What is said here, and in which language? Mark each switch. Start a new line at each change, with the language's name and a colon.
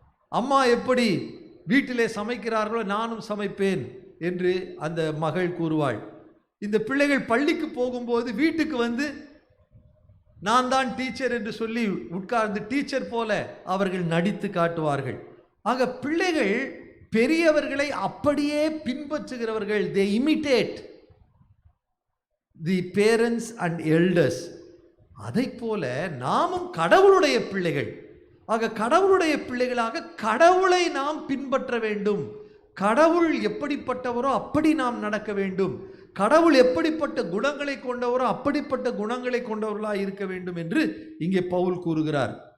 Tamil: அம்மா எப்படி வீட்டிலே சமைக்கிறார்களோ நானும் சமைப்பேன் என்று அந்த மகள் கூறுவாள். இந்த பிள்ளைகள் பள்ளிக்கு போகும்போது வீட்டுக்கு வந்து நான் தான் டீச்சர் என்று சொல்லி உட்கார்ந்து டீச்சர் போல அவர்கள் நடித்து காட்டுவார்கள். ஆக பிள்ளைகள் பெரியவர்களை அப்படியே பின்பற்றுகிறவர்கள்.
English: they imitate the parents and elders.
Tamil: அதைப் போல நாமும் கடவுளுடைய பிள்ளைகள். ஆக கடவுளுடைய பிள்ளைகளாக கடவுளை நாம் பின்பற்ற வேண்டும். கடவுள் எப்படிப்பட்டவரோ அப்படி நாம் நடக்க வேண்டும். கடவுள் எப்படிப்பட்ட குணங்களை கொண்டவரோ அப்படிப்பட்ட குணங்களை கொண்டவர்களாக இருக்க வேண்டும் என்று இங்கே பவுல் கூறுகிறார்.